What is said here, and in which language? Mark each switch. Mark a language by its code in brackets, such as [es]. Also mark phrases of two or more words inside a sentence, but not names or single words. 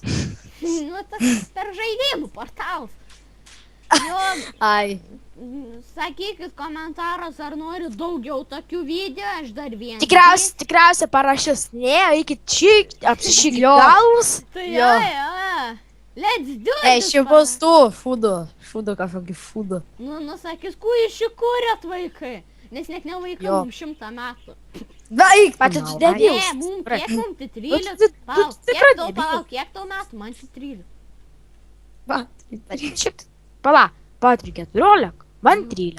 [lt] Nu, tas per žaidimų portalas. Jo, Ai. sakykit komentaras, ar nori daugiau tokių video, aš dar vieną. Tikriausiai parašys, ne, eikit čia, apsišykit Jo. galvus. Tai Jo. jo. [en] Let's do it. [lt] Ei, čia bus tu, šūdo kažkokį šūdo. Nu, sakys, kuo iš jų kūrėt vaikai? Nes net ne vaikai, Jo. mums 100 metų. Daik, Pati tu Ne, debilas. mums, kiek mums tai 13? tu Palauk, tikrai kiek tau, debilas. palauk, kiek tau metų? Man čia 13. Šiaip, pala, Patri 14, man 13.